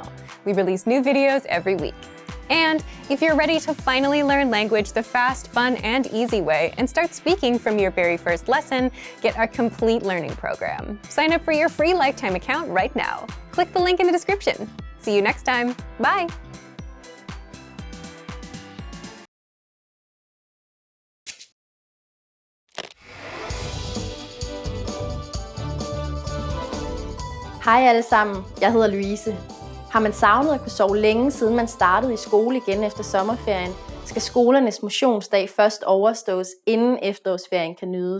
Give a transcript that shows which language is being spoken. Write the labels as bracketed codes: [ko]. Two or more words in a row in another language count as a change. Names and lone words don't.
[en] We release new videos every week. And if you're ready to finally learn language the fast, fun, and easy way and start speaking from your very first lesson, get our complete learning program. Sign up for your free lifetime account right now. Click the link in the description. See you next time. Bye! [da] Hej alle sammen, jeg hedder Louise. Har man savnet at kunne sove længe, siden man startede i skole igen efter sommerferien, skal skolernes motionsdag først overstås, inden efterårsferien kan nydes.